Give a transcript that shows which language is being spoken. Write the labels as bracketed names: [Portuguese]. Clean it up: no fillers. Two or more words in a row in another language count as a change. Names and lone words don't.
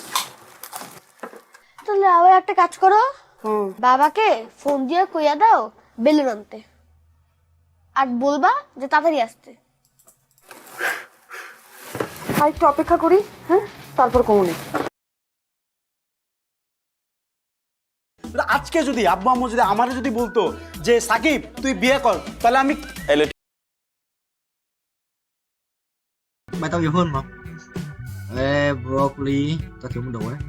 [Bangla] তাহলে আবার একটা কাজ করো, বাবাকে ফোন দিয়ে কইয়া দাও বেলুন আনতে, আর বলবা যে তাড়াতাড়ি আসতে। আর একটু অপেক্ষা করি, হ্যাঁ তারপর কমনে। আজকে যদি আব্বু আম্মু যদি আমারে যদি বলতো যে সাকিব তুই বিয়ে কর, তাহলে আমি [Vietnamese] Mày tao nhiều hơn mà. Ê, broccoli, tao thiếu một đồ đấy.